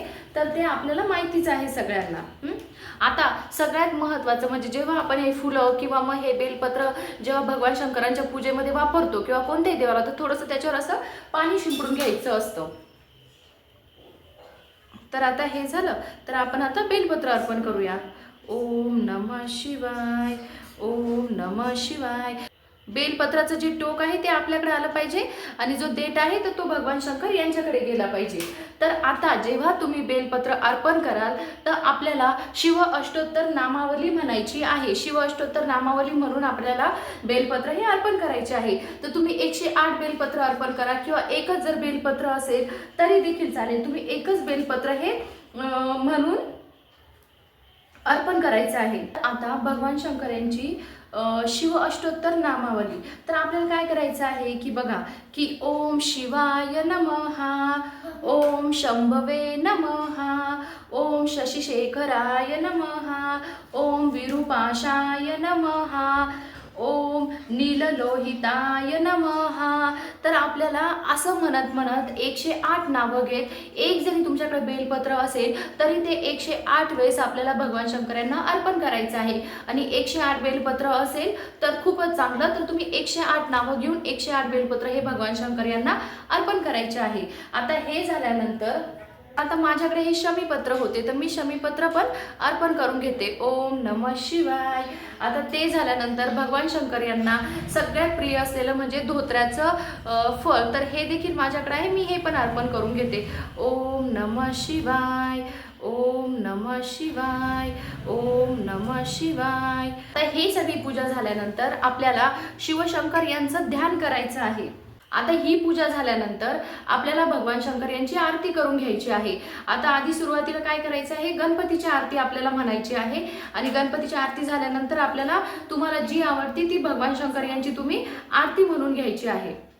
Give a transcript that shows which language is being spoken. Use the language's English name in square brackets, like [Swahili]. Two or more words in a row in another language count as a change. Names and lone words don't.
[Marathi] तर ते आपल्याला माहितीच आहे सगळ्यांना. आता सगळ्यात महत्त्वाचं म्हणजे जेव्हा आपण हे फुलं किंवा मग हे बेलपत्र जेव्हा भगवान शंकरांच्या पूजेमध्ये वापरतो किंवा कोणत्याही देवाला, तर थोडंसं त्याच्यावर असं पाणी शिंपडून घ्यायचं असतं. तर आता हे झालं, तर आपण आता बेलपत्र अर्पण करूया. [Sanskrit] ओम नमः शिवाय, ओम नमः शिवाय. [Marathi] बेलपत्राचं जे टोक आहे ते आपल्याकडे आलं पाहिजे आणि जो देठ आहे तर तो भगवान शंकर यांच्याकडे गेला पाहिजे. तर आता जेव्हा तुम्ही बेलपत्र अर्पण कराल तर आपल्याला शिव अष्टोत्तर नामावली म्हणायची आहे. शिव अष्टोत्तर नामावली म्हणून आपल्याला बेलपत्र हे अर्पण करायचे आहे. तर तुम्ही 108 बेलपत्र अर्पण करा किंवा एकच जर बेलपत्र असेल तरी देखील चालेल. तुम्ही एकच बेलपत्र हे म्हणून अर्पण करायचं आहे. आता भगवान शंकर यांची शिव अष्टोत्तर नामावली, तर आपल्याला काय करायचं आहे की बघा की [Sanskrit] ओम शिवाय नमः, ओम शंभवे नमः, ओम शशिशेखराय नमः, ओम विरूपाशाय नमः, ओम नीललोहिताय नमः. [Marathi] तर आपल्याला असं म्हणत 108 नावं घेत, एक जरी तुमच्याकडे बेलपत्र असेल तरी ते 108 वेळेस आपल्याला भगवान शंकर यांना अर्पण करायचं आहे. आणि 108 बेलपत्र असेल तर खूपच चांगलं, तर तुम्ही 108 नावं घेऊन 108 बेलपत्र हे भगवान शंकर यांना अर्पण करायचे आहे. आता हे झाल्यानंतर आता माझ्याकडे हे शमीपत्र होते, तर मी शमीपत्र पण अर्पण करून घेते. [Sanskrit] ओम नमः शिवाय. [Marathi] आता ते झाल्यानंतर भगवान शंकर यांना सगळ्यात प्रिय असलेलं म्हणजे धोत्र्याचं फळ, तर हे देखील माझ्याकडे आहे, मी हे पण अर्पण करून घेते. [Sanskrit] ओम नमः शिवाय, ओम नमः शिवाय, ओम नमः शिवाय. [Marathi] तर ही सगळी पूजा झाल्यानंतर आपल्याला शिवशंकर यांचं ध्यान करायचं आहे. आता ही पूजा झाल्यानंतर आपल्याला भगवान शंकर यांची आरती करून घ्यायची आहे. आता आधी सुरुवातीला काय करायचं आहे, गणपतीची आरती आपल्याला म्हणायची आहे. आणि गणपतीची आरती झाल्यानंतर आपल्याला तुम्हाला जी आवडती ती भगवान शंकर यांची तुम्ही आरती म्हणून घ्यायची आहे.